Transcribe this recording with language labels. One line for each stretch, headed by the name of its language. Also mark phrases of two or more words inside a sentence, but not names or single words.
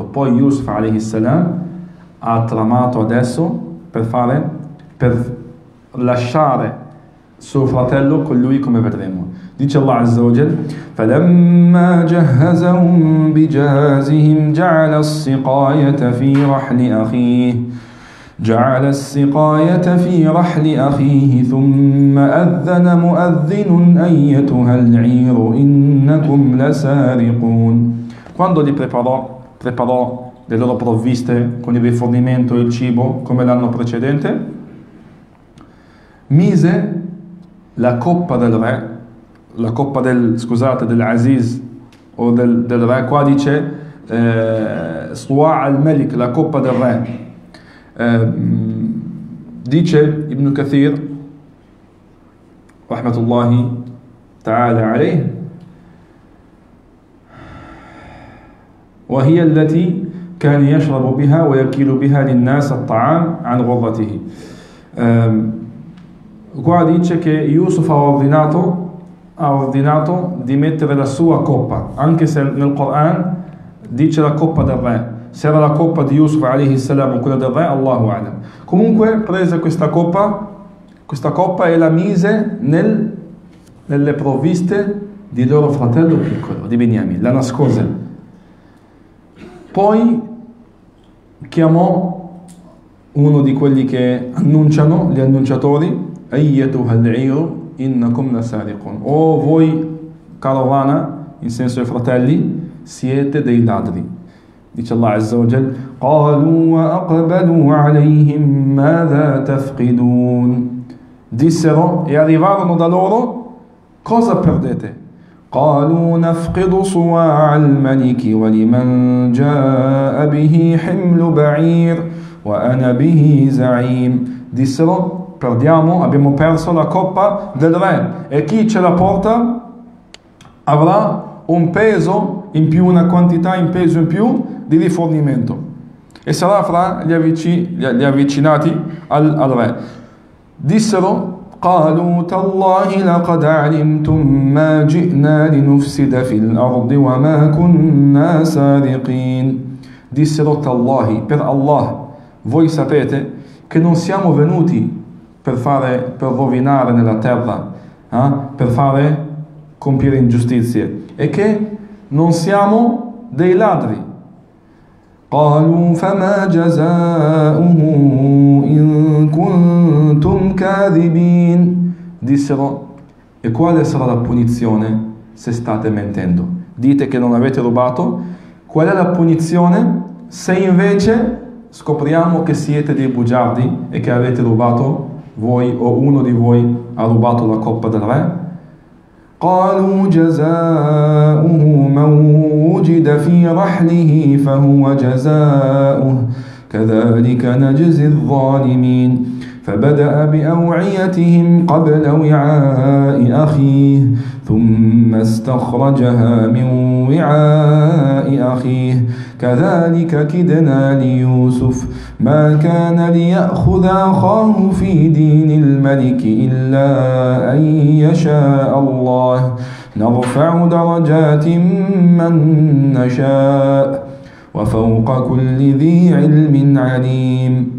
Italian: Poi Yusuf
Arabic: عليه السلام
Italian: ha tramato adesso per lasciare suo fratello con lui, come vedremo.
Arabic: Dice Allah عز وجل: فَلَمَّا جَهَّزَهُمْ بِجَهَازِهِمْ جَعَلَ السِّقَايَةَ فِي رَحْلِ أَخِيهِ ثُمَّ أَذَّنَ مُؤَذِّنٌ أَيَّتُهَا الْعِيرُ إِنَّكُمْ لَسَارِقُونَ.
Italian: Quando li preparò le loro provviste con il rifornimento e il cibo come l'anno precedente, mise la coppa del re, la coppa dell'Aziz o del re. Qua dice
Arabic: صواع الملك,
Italian: la coppa del re.
Arabic: Dice Ibn Kathir رحمة الله تعالى عليه: وهي التي كان يشرب بها ويكيل بها للناس الطعام عن غرته.
Italian: Qua dice che Yusuf ha ordinato di mettere la sua coppa, anche se nel Coran dice la coppa del re. Se era la coppa di Yusuf
Arabic: عليه السلام
Italian: o quella del re,
Arabic: الله أعلم.
Italian: Comunque prese questa coppa e la mise nelle provviste di loro fratello piccolo, di Beniamin, la nascose. Poi chiamò uno di quelli che annunciano, gli annunciatori:
Arabic: أيتها العير إنكم لسارقون.
Italian: O voi carovana, in senso i fratelli, siete dei ladri.
Arabic: Dice Allah عز وجل: قالوا وأقبلوا عليهم ماذا تفقدون.
Italian: Dissero e arrivarono da loro: cosa perdete?
Arabic: قالوا نفقد صواع الملك ولمن جاء به حمل بعير وأنا به زعيم.
Italian: Dissero: abbiamo perso la coppa del re, e chi ce la porta avrà un peso in più, una quantità in peso in più di rifornimento, e sarà fra gli avvicinati al re. Dissero:
Arabic: قالوا تالله لقد علمتم ما جئنا لنفسد في الأرض وما كنا سارقين.
Italian: Dissero: Tallahi, per Allah, voi sapete che non siamo venuti per rovinare nella terra, per compiere ingiustizie, e che non siamo dei ladri.
Arabic: قالوا فما جزاؤه إن كنتم كاذبين.
Italian: Dissero: e quale sarà la punizione se state mentendo? Dite che non avete rubato, qual è la punizione se invece scopriamo che siete dei bugiardi e che avete rubato voi, o uno di voi ha rubato la coppa del re?
Arabic: قالوا جزاؤه من وجد في رحله فهو جزاؤه كذلك نجزي الظالمين. فبدأ بأوعيتهم قبل وعاء أخيه ثم استخرجها من وعاء أخيه كذلك كدنا ليوسف ما كان ليأخذ أخاه في دين الملك إلا أن يشاء الله نرفع درجات من نشاء وفوق كل ذي علم عليم.